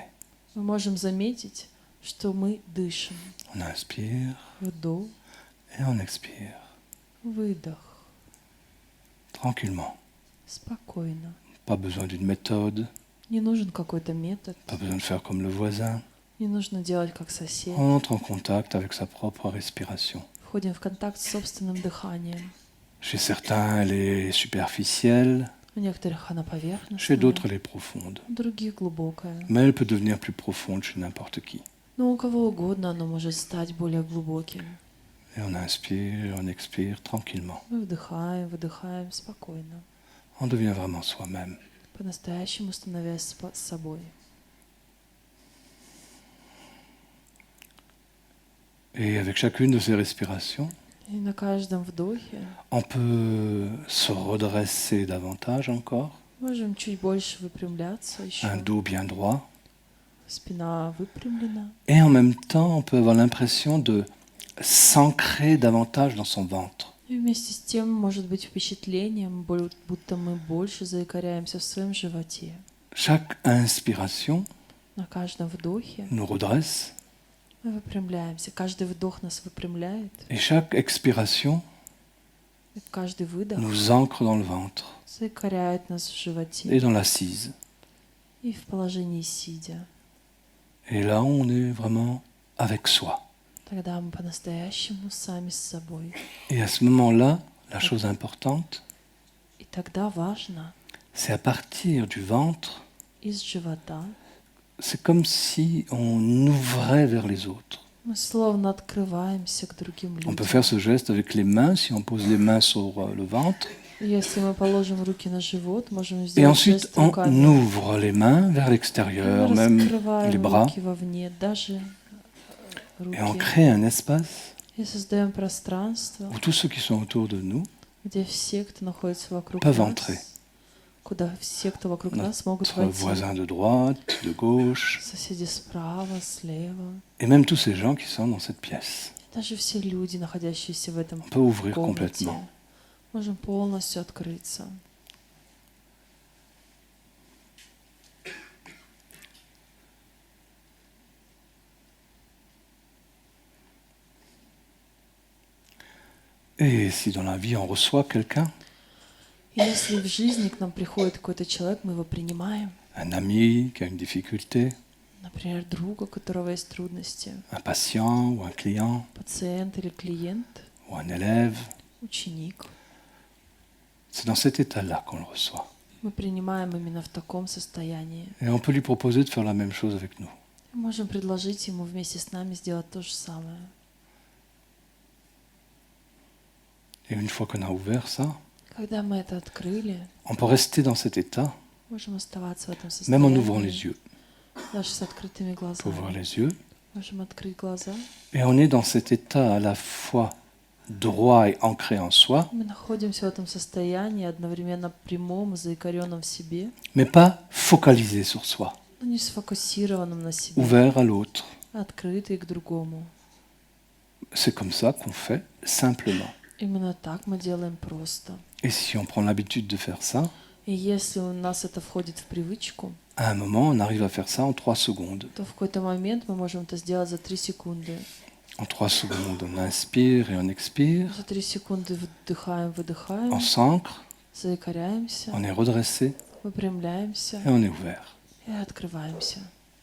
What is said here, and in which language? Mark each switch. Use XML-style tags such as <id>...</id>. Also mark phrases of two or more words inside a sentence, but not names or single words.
<ru>мы можем заметить, что мы дышим.</ru> <fr>On inspire</fr> <ru>Вдох,</ru> <fr>et on expire,</fr> <ru>выдох.</ru> <fr>tranquillement.</fr> <ru>Спокойно.</ru> <fr>Pas besoin d'une méthode,</fr> <ru>Не нужен какой-то метод.</ru> <fr>pas besoin de faire comme le voisin.</fr> <ru>Не нужно делать как сосед.</ru> <fr>On entre en contact avec sa propre respiration.</fr> <ru>Входим в контакт с собственным дыханием.</ru> <fr>Chez certains, elle est superficielle,</fr> <ru>У некоторых она</ru> <fr>chez</fr> <ru>поверхностная,</ru> <fr>d'autres, elle est profonde.</fr> <ru>у других глубокая.</ru> <fr>Mais elle peut devenir plus profonde chez n'importe qui.</fr> <ru>Но у кого угодно оно может стать более глубоким.</ru> <fr>Et on inspire, on expire tranquillement.</fr> <ru>Мы вдыхаем, выдыхаем спокойно,</ru> <fr>On devient vraiment soi-même.</fr> <ru>по-настоящему становясь с собой.</ru> <fr>Et avec chacune de ces respirations,</fr> <ru>И на каждом вдохе</ru> <fr>on peut se redresser davantage encore,</fr> <ru>можем чуть больше выпрямляться</ru> <fr>un</fr> <ru>еще.</ru> <fr>dos bien droit.</fr> <ru>Спина выпрямлена.</ru> <fr>Et en même temps, on peut avoir l'impression de s'ancrer davantage dans son ventre.</fr> <ru>И вместе с тем может быть впечатлением, будто мы больше заикаряемся в своем животе.</ru> <fr>Chaque inspiration</fr> <ru>На каждом вдохе</ru> <fr>nous redresse</fr> <ru>мы выпрямляемся. Каждый вдох нас выпрямляет.</ru> <fr>et chaque expiration</fr> <ru>И каждый выдох</ru> <fr>nous ancre dans le ventre</fr> <ru>заикаряет нас в</ru> <fr>et</fr> <ru>животе</ru> <fr>dans l'assise.</fr> <ru>и в положении сидя.</ru> <fr>Et là, on est vraiment avec soi.</fr> <ru>Тогда мы по-настоящему сами с собой.</ru> <fr>Et à ce moment-là, la chose importante,</fr> <ru>И тогда важно</ru> <fr>c'est à partir du ventre,</fr> <ru>из живота</ru> <fr>c'est comme si on ouvrait vers les autres.</fr> <ru>мы словно открываемся к другим</ru> <fr>On peut</fr> <ru>людям.</ru> <fr>faire ce geste avec les mains, si on pose les mains sur le ventre.</fr> <ru>Если мы положим руки на живот, можем</ru> <fr>Et</fr> <ru>сделать</ru> <fr>ensuite,</fr> <ru>жест</ru> <fr>on</fr> <ru>руками.</ru> <fr>ouvre les mains vers</fr> <ru>Мы</ru> <fr>l'extérieur, même</fr> <ru>раскрываем</ru> <fr>les bras.</fr> <ru>руки вовне, даже</ru> <fr>Et on</fr> <ru>руки.</ru> <fr>crée un espace</fr> <ru>И И создаем пространство,</ru> <fr>où tous ceux qui sont autour de nous,</fr> <ru>где все, кто находится вокруг</ru> <fr>peuvent</fr> <ru>нас,</ru> <fr>entrer.</fr> <ru>куда все, кто вокруг нас, могут</ru> <fr>Notre</fr> <ru>войти.</ru> <fr>voisin de droite, de gauche,</fr> <ru>Соседи справа, слева.</ru> <fr>et même tous ces gens qui sont dans cette pièce.</fr> <ru>Даже все люди, находящиеся в этом</ru> <fr>On peut ouvrir</fr> <ru>комнате,</ru> <fr>complètement.</fr> <ru>можем полностью открыться.</ru> <fr>Et si dans la vie on reçoit quelqu'un,</fr> <ru>И если в жизни к нам приходит какой-то человек, мы его принимаем,</ru> <fr>un ami qui a une difficulté,</fr> <ru>например, друг, у которого есть трудности,</ru> <fr>un patient ou un client</fr> <ru>пациент или клиент,</ru> <fr>ou un élève,</fr> <ru>ученик,</ru> <fr>c'est dans cet état-là qu'on le reçoit.</fr> <ru>мы принимаем именно в таком состоянии.</ru> <fr>Et on peut lui proposer de faire la même chose avec nous.</fr> <ru>Мы можем предложить ему вместе с нами сделать то же самое.</ru> <fr>Et une fois qu'on a ouvert ça,</fr> <ru>Когда мы это открыли,</ru> <fr>on peut rester dans cet état,</fr> <ru>можем оставаться в этом</ru> <fr>même en ouvrant les</fr> <ru>состоянии,</ru> <fr>yeux.</fr> <ru>даже с открытыми</ru> <fr>On peut ouvrir</fr> <ru>глазами.</ru> <fr>les yeux,</fr> <ru>Можем открыть глаза.</ru> <fr>et on est dans cet état à la fois droit et ancré en soi,</fr> <ru>Мы находимся в этом состоянии, одновременно прямом и заикаренном в себе,</ru> <fr>mais pas focalisé sur soi,</fr> <ru>но не сфокусированном на себе,</ru> <fr>ouvert à l'autre.</fr> <ru>а открытый к другому.</ru> <fr>C'est comme ça qu'on fait simplement.</fr> <ru>Именно так мы делаем просто.</ru> <fr>Et si on prend l'habitude de faire ça,</fr> <ru>И если у нас это входит в привычку,</ru> <fr>à un moment, on arrive à faire ça en 3 secondes.</fr> <ru>то в какой-то момент мы можем это сделать за 3 секунды.</ru> <fr>En 3 secondes, on inspire et on expire,</fr> <ru>За 3 секунды вдыхаем, выдыхаем,</ru> <fr>on s'ancre,</fr> <ru>заикаряемся,</ru> <fr>on est redressé</fr> <ru>выпрямляемся</ru> <fr>et on est ouvert.</fr> <ru>и открываемся.</ru>